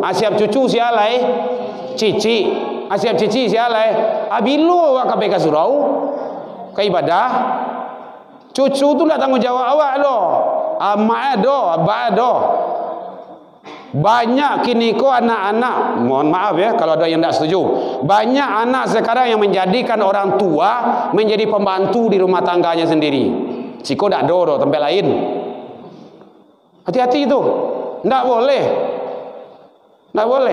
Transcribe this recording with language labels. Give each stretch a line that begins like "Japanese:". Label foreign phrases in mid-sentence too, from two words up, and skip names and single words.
Minangkabau: Siap cucu sialai, cici. Siap cici sialai. Abilo awak kabeh kasurau, ke ibadah. Cucu tu lah tanggung jawab awak lo. Mak ado, abah ado. Banyak kini ko anak-anak,
Indonesian: mohon maaf ya kalau ada yang tidak setuju, banyak anak sekarang yang menjadikan orang tua menjadi pembantu di rumah tangganya sendiri. Siko tidak ada tempat lain. Hati-hati itu, tidak boleh. Tidak boleh.